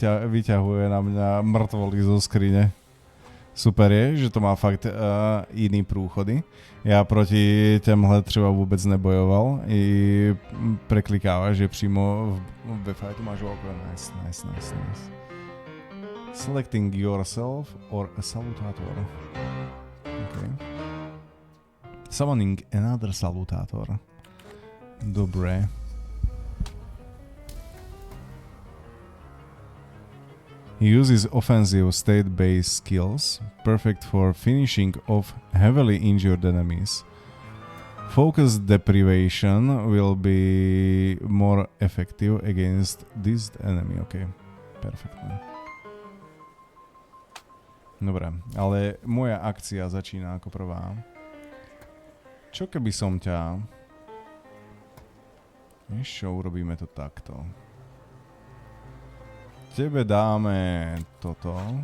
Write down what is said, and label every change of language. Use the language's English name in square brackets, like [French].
[Slovak] Vyťahuje na mňa mŕtvoly zo skrine. Super je, že to má fakt iný prúchody. [Czech] Ja proti těmhle třeba vůbec nebojoval. I preklikáva, že přímo ve fightu máš okno. [English] Nice. Selecting yourself or a salutator. Okay. Summoning another salutator. [Slovak] Dobre. [English] He uses offensive state-based skills, perfect for finishing off heavily injured enemies. Focus deprivation will be more effective against this enemy. [Slovak] OK, perfektne. Dobre, ale moja akcia začína ako prvá. Čo keby som ťa... Ešte urobíme to takto. Tebe dáme toto.